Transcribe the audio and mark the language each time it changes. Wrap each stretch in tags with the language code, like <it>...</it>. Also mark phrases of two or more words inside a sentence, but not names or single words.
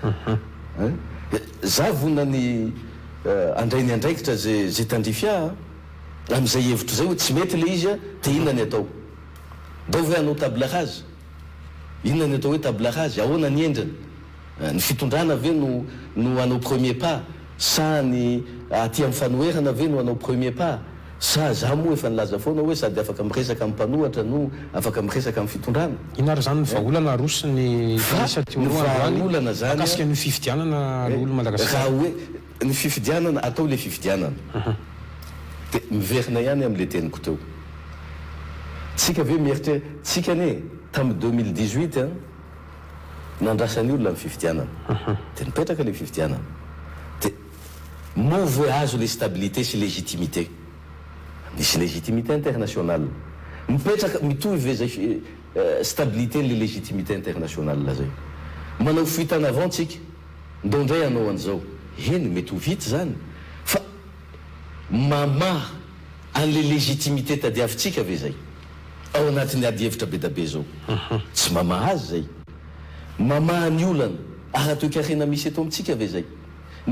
<mg>za vonany andrainy andraikitra zay tandrifia am'izay hevitro zay hoe tsy mety le izy a dia inona ny atao ndao ve anao</mg> <fr>table rase</fr> <mg>inona ny atao hoe</mg> <fr>table rase</fr> <mg>ahoana ny endrany ny fitondrana ve no anao</mg> <fr>premier pas</fr> <mg>sa ny aty amin'ny fanoherana ve no anao</mg> <fr>premier pas</fr> <mg>sa za moa efa nilaza foana hoe sady afaka miresaka amin'ny mpanohatra no afaka miresaka amin'ny fitondrana ina ary zany ny vahaolana roso ny vahaolana zany akasika ny fifidianana olo Madagasikara raha hoe ny fifidianana atao le fifidianana dia miverina ihany amin'le teniko teo tsika ve mieritra tsika ane tamin'ny 2018 nandrasany olona ny fifidianana dia nipetraka le fifidianana dia moa voe azo le stabilité sy légitimité misy</mg> <fr>légitimité internationale</fr> <mg>mipetraka mitovy ve zay stabilité le</mg> <fr>légitimité internationale</fr> <mg>zay manao</mg> <fr>fuite en avant</fr> <mg>tsika ndondray anao an'izao eny mety ho vity zany fa mamaha an'le légitimité tadiavitsika ve zay ao anatin'ny ady hevitra be da be zao tsy mamaha azy zay mamaha ny olana ara-toekarena misy eto amintsika ve zay ny</mg>